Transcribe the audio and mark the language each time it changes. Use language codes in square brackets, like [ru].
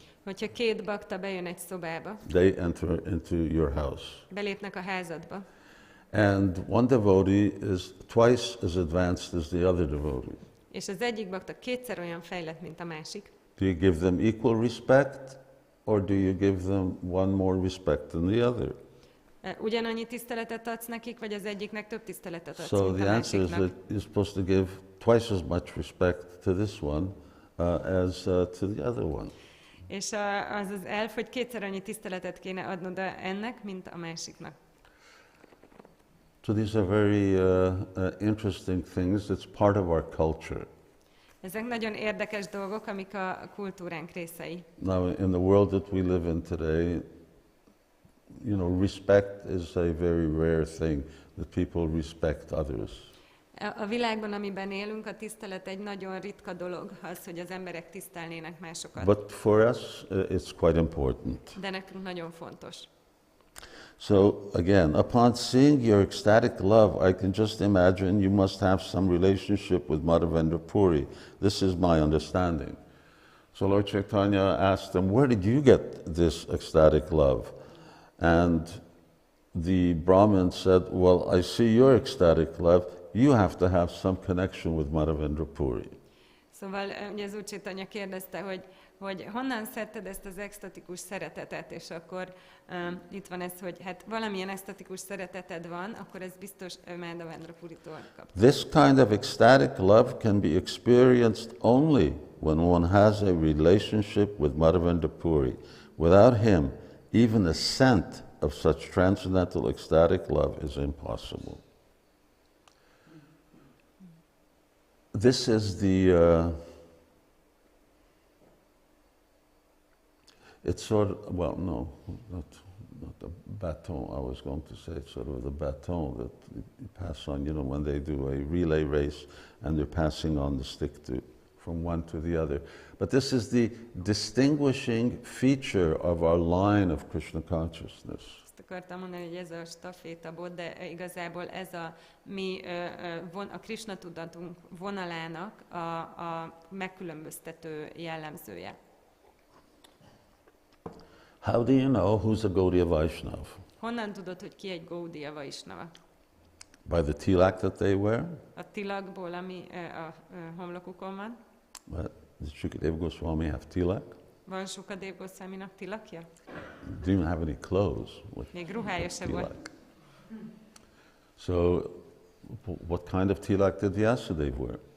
[hu] hogyha 2 bakta bejön egy szobába, [en] they enter into your house, [hu] belépnek a házadba, [en] and one devotee is twice as advanced as the other devotee, [hu] és az egyik bakta 2-szer olyan fejlett, mint a másik, [en] do you give them equal respect, or do you give them one more respect than the other? [hu] Ugyanannyi tiszteletet adsz nekik, vagy az egyiknek több tiszteletet adsz, [en] So [hu] mint a [en] the answer is [hu] másiknak? [en] that you're supposed to give twice as much respect to this one as to the other one. [hu] És az elf, hogy 2-szer annyi tiszteletet kéne adnod ennek, mint a másiknak. [en] So these are very interesting things. It's part of our culture. [hu] Ezek nagyon érdekes dolgok, amik a kultúránk részei. [en] Now, in the world that we live in today, respect is a very rare thing, that people respect others. [hu] A világban, amiben élünk, a tisztelet egy nagyon ritka dolog, az, hogy az emberek tisztelnének másokat. [en] But for us, it's quite important. [hu] De nekünk nagyon fontos. [en] So again, upon seeing your ecstatic love, I can just imagine you must have some relationship with Mathurā Puri. This is my understanding. So Lord Caitanya asked them, where did you get this ecstatic love? And the Brahmin said, well, I see your ecstatic love. You have to have some connection with Mathurā Puri. [hu] Szóval ugye az Úr Caitanya kérdezte, hogy honnan szedted ezt az extatikus szeretetet, és akkor itt van ez, hogy hát valamilyen extatikus szereteted van, akkor ez biztos Mathurā Puritól kap. [en] This kind of ecstatic love can be experienced only when one has a relationship with Mathurā Puri. Without him, even a scent of such transcendental ecstatic love is impossible. This is it's sort of, well, no, the baton, I was going to say, sort of the baton that you pass on, you know, when they do a relay race and they're passing on the stick from one to the other. But this is the distinguishing feature of our line of Krishna consciousness. [hu] Ezt akartam mondani, hogy ez a stafétabot, de igazából ez a mi a Krishna tudatunk vonalának a megkülönböztető jellemzője. [en] How do you know who's a Gaudiya Vaishnav? [hu] Honnan tudod, hogy ki egy Gaudiya Vaishnava? [en] By the tilak that they wear? [hu] A tilakból, ami a homlokukon van. [en] But did Shukadeva Goswami have tilak? [hu] Van Sukadeva Goswaminak tilakja? [en] Didn't even have any clothes with [hu] Még ruhája se volt. [en] tilak. So, what kind of tilak did Vyasadeva wear?